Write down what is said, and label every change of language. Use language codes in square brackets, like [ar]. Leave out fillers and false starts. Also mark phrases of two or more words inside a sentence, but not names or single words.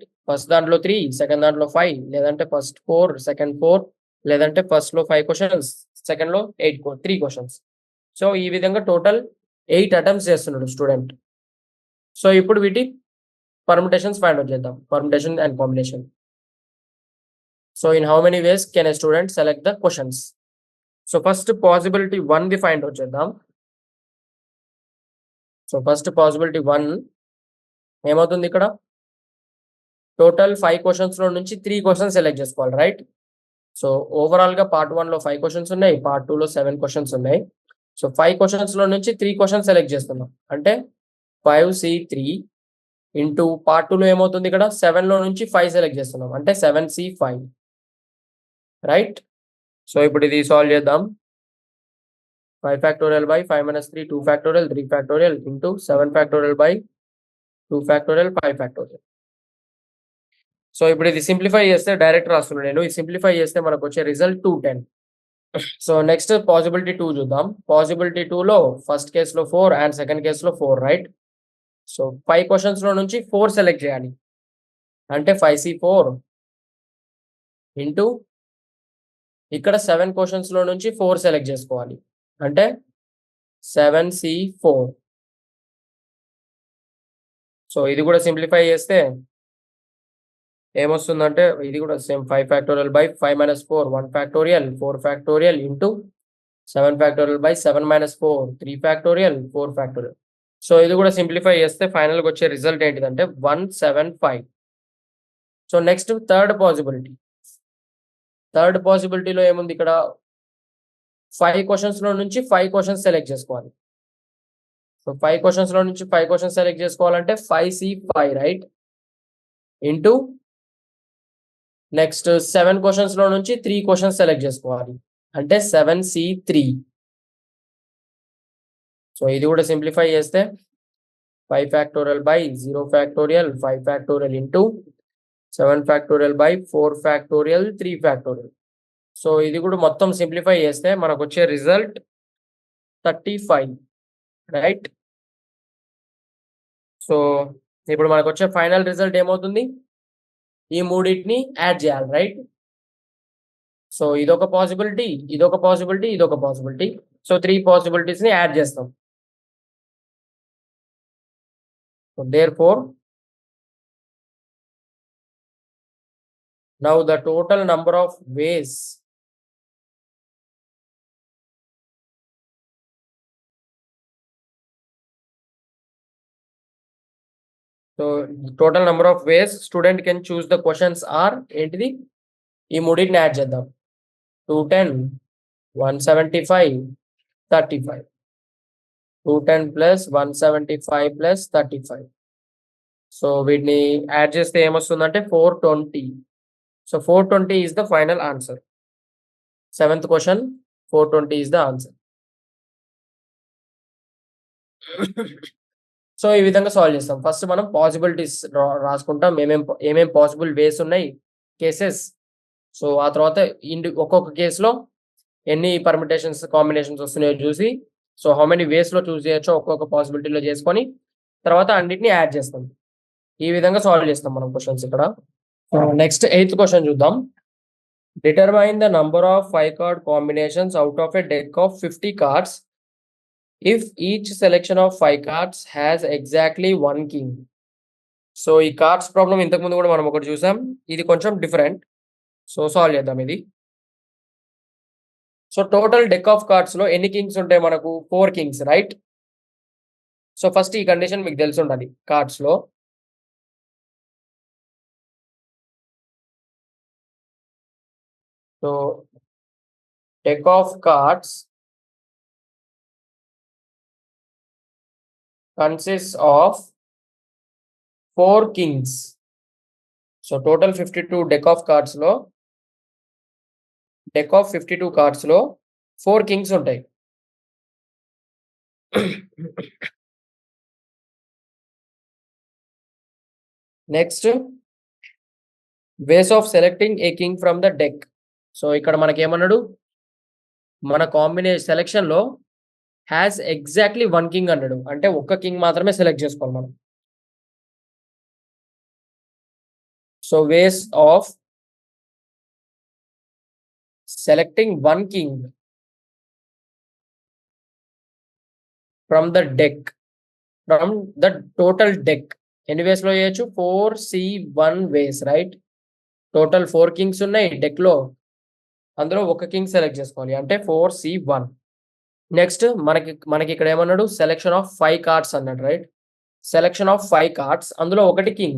[te] ఫస్ట్ దాంట్లో 3, సెకండ్ దాంట్లో 5, లేదంటే ఫస్ట్ 4, సెకండ్ 4, లేదంటే ఫస్ట్ లో 5 క్వశ్చన్స్, సెకండ్ లో 3 క్వశ్చన్స్. సో ఈ విధంగా టోటల్ 8 అటెంప్ట్స్ చేస్తున్నాడు స్టూడెంట్. సో ఇప్పుడు వీటి పర్ముటేషన్స్ ఫైండ్ అవుట్ చేద్దాం, [en] permutation and combination. [te] సో [en] in how many ways can a student select the questions? [te] సో [en] first possibility [te] 1 ది ఫైండ్ అవుట్ చేద్దాం. సో [en] first possibility [te] 1 ఏమవుతుంది, ఇక్కడ టోటల్ 5 క్వశ్చన్స్ లో నుంచి 3 క్వశ్చన్స్ సెలెక్ట్ చేసుకోవాలి, రైట్. సో ఓవరాల్ గా పార్ట్ 1 లో 5 క్వశ్చన్స్ ఉన్నాయి, పార్ట్ 2 లో 7 క్వశ్చన్స్ ఉన్నాయి. సో 5 క్వశ్చన్స్ లో నుంచి 3 క్వశ్చన్స్ సెలెక్ట్ చేస్తున్నాం, అంటే 5C3 ఇంటూ పార్ట్ 2 లో ఏమవుతుంది, ఇక్కడ 7 లో నుంచి 5 సెలెక్ట్ చేస్తున్నాం, అంటే 7C5, రైట్. సో ఇప్పుడు ఇది సాల్వ్ చేద్దాం. [en] 5 factorial by 5 minus 3, 2 factorial, 3 factorial into 7 factorial by 2 factorial, 5 factorial. [te] సో ఇప్పుడు ఇది సింప్లిఫై చేస్తే డైరెక్ట్ రాస్తున్నాను నేను. ఇది సింప్లిఫై చేస్తే మనకు వచ్చే రిజల్ట్ 210. సో [en] next possibility [te] 2 చూద్దాం. పాసిబిలిటీ 2 లో ఫస్ట్ కేసులో 4 అండ్ సెకండ్ కేసులో 4, రైట్. సో 5 క్వశ్చన్స్ లో నుంచి 4 సెలెక్ట్ చేయాలి, అంటే 5C4 ఇంటూ ఇక్కడ 7 క్వశ్చన్స్ లో నుంచి 4 సెలెక్ట్ చేసుకోవాలి, అంటే 7C4. సో ఇది కూడా సింప్లిఫై చేస్తే ఏమొస్తుందంటే ఇది కూడా సేమ్ [en] 5 factorial by 5 minus 4, 1 factorial, 4 factorial [te] into 7 factorial by 7 minus 4, 3 factorial, 4 factorial. సో ఇది కూడా సింప్లిఫై చేస్తే ఫైనల్గా వచ్చే రిజల్ట్ ఏంటిదంటే 175. [en] so next third possibility. [te] థర్డ్ పాసిబిలిటీలో ఏముంది, ఇక్కడ 5 క్వశ్చన్స్ లో నుంచి 5 క్వశ్చన్స్ సెలెక్ట్ చేసుకోవాలి. సో 5 క్వశ్చన్స్ లో నుంచి 5 క్వశ్చన్స్ సెలెక్ట్ చేసుకోవాలంటే 5C5, రైట్, ఇంటూ నెక్స్ట్ 7 క్వశ్చన్స్ లో నుంచి 3 క్వశ్చన్స్ సెలెక్ట్ చేసుకోవాలి, అంటే 7C3. సో ఇది కూడా సింప్లిఫై చేస్తే [en] 5 factorial by 0 factorial, 5 factorial into 7 factorial by 4 factorial, 3 factorial. [te] సో ఇది కూడా మొత్తం సింప్లిఫై చేస్తే మనకు వచ్చే రిజల్ట్ 35, రైట్. సో ఇప్పుడు మనకు వచ్చే [en] final result [te] ఏమవుతుంది, ఈ మూడింటిని యాడ్ చేయాలి, రైట్. సో ఇదొక పాసిబిలిటీ, ఇదొక పాసిబిలిటీ, ఇదొక పాసిబిలిటీ. సో 3 పాసిబిలిటీస్ ని యాడ్ చేస్తాం. సో [en] therefore now the total number of ways student can choose the questions are [te] ఏంటిది, ఈ మూడింటిని యాడ్ చేద్దాం. 210, 175, 35. [en] 210 plus 175 plus 35. [te] సో వీటిని యాడ్ చేస్తే ఏమొస్తుందంటే 420. సో [en] 420 is the final answer. 7th question, 420 is the answer. [te] సో ఈ విధంగా సాల్వ్ చేస్తాం. ఫస్ట్ మనం పాసిబిలిటీస్ రాసుకుంటాం, ఏమేం [en] possible ways [te] ఉన్నాయి, కేసెస్. సో ఆ తర్వాత ఒక్కొక్క కేసులో ఎన్ని పర్మిటేషన్స్, కాంబినేషన్స్ వస్తున్నాయో చూసి, సో [en] how many ways [te] లో చూస్ చేయొచ్చో ఒక్కొక్క పాసిబిలిటీలో చేసుకొని తర్వాత అన్నిటిని యాడ్ చేస్తాం. ఈ విధంగా సాల్వ్ చేస్తాం మనం క్వశ్చన్స్ ఇక్కడ. [en] next 8th question చూద్దాం. determine the number of 5 card combinations out of a deck of 50 cards if each selection of 5 cards has exactly 1 king. [te] సో ఈ కార్డ్స్ ప్రాబ్లం ఇంతకు ముందు కూడా మనం ఒకటి చూసాం, ఇది కొంచెం డిఫరెంట్. సో సాల్వ్ చేద్దాం ఇది. సో టోటల్ డెక్ ఆఫ్ కార్డ్స్ లో ఎన్ని కింగ్స్ ఉంటాయి మనకు? 4 kings, రైట్. సో ఫస్ట్ ఈ కండిషన్ మీకు తెలిసి ఉండాలి. [en] కార్డ్స్ లో సో deck of cards consists of 4 kings. [te] సో టోటల్ 52 [en] deck of cards [te] లో [en] deck of 52 cards [te] లో 4 కింగ్స్ ఉంటాయి. [en] next ways of selecting a king from the deck. [te] సో ఇక్కడ మనకేమన్నాడు, మన [en] combination selection [te] లో [en] has exactly 1 king [te] అన్నాడు. అంటే ఒక్క కింగ్ మాత్రమే సెలెక్ట్ చేసుకోవాలి మనం. [en] so ways of selecting 1 king from the deck, from the total deck. [te] ఎన్ని వేస్ లో చేయొచ్చు? 4C1 వేస్, రైట్? టోటల్ 4 కింగ్స్ ఉన్నాయి డెక్ లో, అందులో ఒక కింగ్ సెలెక్ట్ చేసుకోవాలి, అంటే 4C1. నెక్స్ట్ మనకి ఇక్కడ ఏమన్నాడు, [en] selection of 5 cards [te] అన్నాడు, రైట్? [en] selection of 5 cards, [te] అందులో ఒకటి కింగ్.